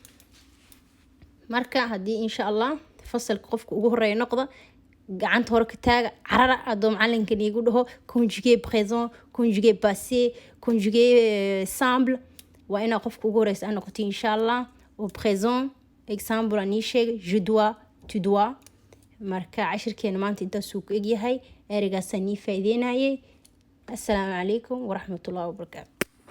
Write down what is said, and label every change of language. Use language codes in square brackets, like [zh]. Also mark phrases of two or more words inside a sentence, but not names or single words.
[so] marka hadii [ar] إن شاء الله [so] fasalka qofka ugu horeeyo noqdo gacanta hore ka taaga carara adoo macalinka igu dhaho [fr] conjugué présent conjugué passé conjugué simple [so] waa ina qofka ugu horeeyay aan noqoto [ar] إن شاء الله [fr] au présent exemple [so] ani sheeg [fr] je dois tu dois [so] marka cashirkeena maanta intaas uu ku egyahay ereygaas ani faa'iideynayay [ar] السلام عليكم ورحمة الله وبركاته